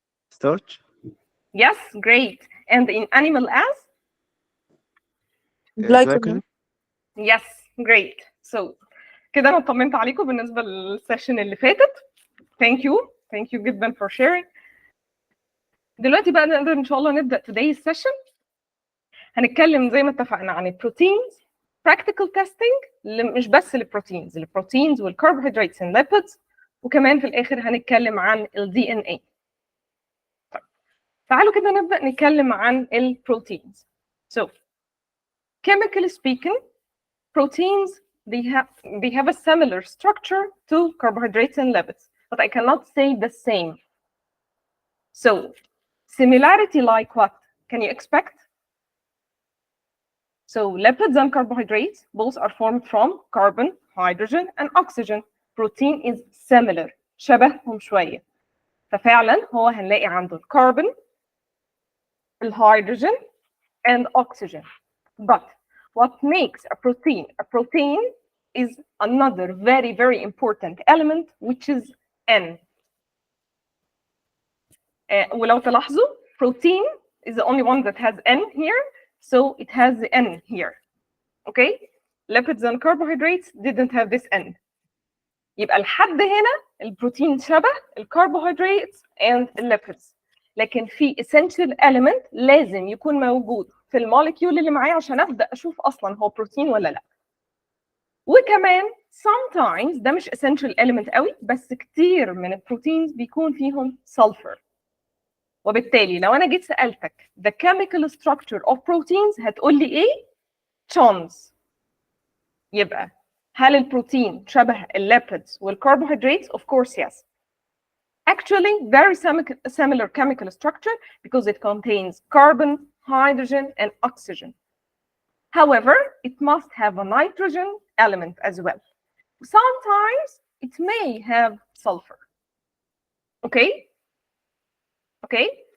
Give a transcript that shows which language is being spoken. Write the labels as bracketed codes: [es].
[en] Starch. yes, great. And in animal as? Glycogen. Yes, great. So [ar] كده انا طمنت عليكم بالنسبه للسيشن اللي فاتت. [en] Thank you [ar] جدا [en] for sharing. [ar] دلوقتي بقى نقدر ان شاء الله نبدا [en] today's session. [ar] هنتكلم زي ما اتفقنا عن البروتينز، practical testing مش بس البروتينز والكربوهيدراتس [en] and lipids، [ar] وكمان في الاخر هنتكلم عن الدي ان اي. تعالوا كده نبدا نتكلم عن البروتينز. [en] So chemically speaking, proteins they have a similar structure to carbohydrates and lipids, but I cannot say the same. So similarity like what can you expect? So lipids and carbohydrates both are formed from carbon, hydrogen, and oxygen. Protein is similar, [ar] شبههم شوية. ففعلا هو هنلاقي عنده الكربون، الهيدروجين, [en] and oxygen. But what makes a protein is another very, very important element, which is N. [ar] ولو تلاحظوا, [en] protein is the only one that has N here, so it has the N here. Okay? Lipids and carbohydrates didn't have this N. [ar] يبقى لحد هنا البروتين شبه الكربوهيدرات and الليبيدز. لكن في essential element لازم يكون موجود في الموليكيول اللي معايا عشان ابدا اشوف اصلا هو بروتين ولا لا. وكمان [en] sometimes [ar] ده مش essential element قوي، بس كتير من البروتينز بيكون فيهم sulfur. وبالتالي لو انا جيت سالتك [en] the chemical structure of proteins [ar] هتقول لي ايه؟ chains. يبقى هل البروتين شبه الليبيدز والكربوهيدرات؟ [en] Of course yes. Actually, very similar chemical structure because it contains carbon, hydrogen, and oxygen. However, it must have a nitrogen element as well. Sometimes it may have sulfur. Okay? Okay?